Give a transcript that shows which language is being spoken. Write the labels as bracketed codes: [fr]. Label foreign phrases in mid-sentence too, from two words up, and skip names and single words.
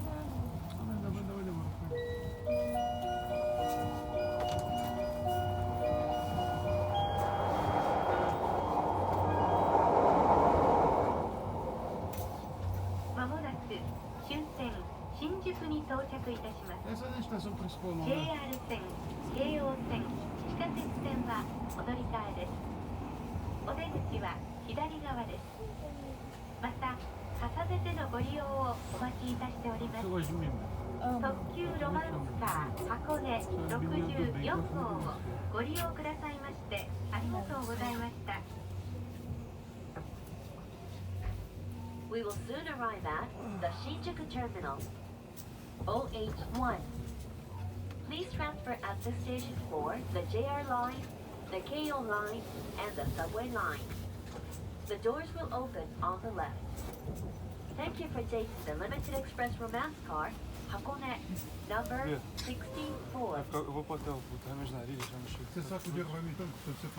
[pt] Não vai demorar. Essa é a estação principal, não é? [ja] JR 線、京王線、地下鉄線はお乗り換えです。お出口は左側です。また、重ねてのご利用をお待ちいたしております。特急ロマンスカー箱根64号をご利用くださいましてありがとうございました。 [en] We will soon arrive at the Shinjuku Terminal. OH1. Please transfer at this station for the JR line, the KO line, and the subway line. The doors will open on the left. Thank you for taking the limited express romance car, Hakone, number 64. [pt] Eu vou pro hotel, botar minhas narizes, já mexer. Você sabe que o dia vai me dando, você